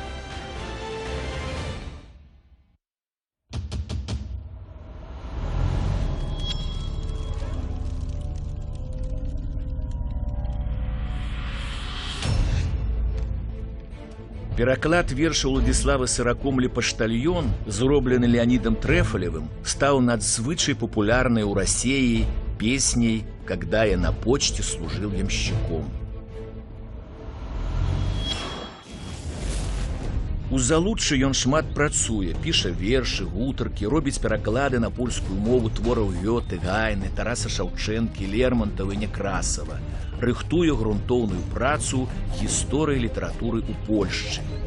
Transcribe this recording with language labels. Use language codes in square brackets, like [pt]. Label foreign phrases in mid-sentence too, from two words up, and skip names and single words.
[be] Пераклад верша Уладзіслава Сыракомлі «Паштальён», зроблены Леонидом Трэфалевым, стаў надзвычай папулярнай у Расеі песняй [ru] «Когда я на почте служил ямщиком». [be] У Залуччы ён шмат працуе, піша вершы, гутаркі, робіць пераклады на польскую мову твораў Гёте, Гайны, Тараса Шаўчэнкі, Лермонтава і Некрасава, рыхтуе грунтоўную працу гісторыі літаратуры ў Польшчы.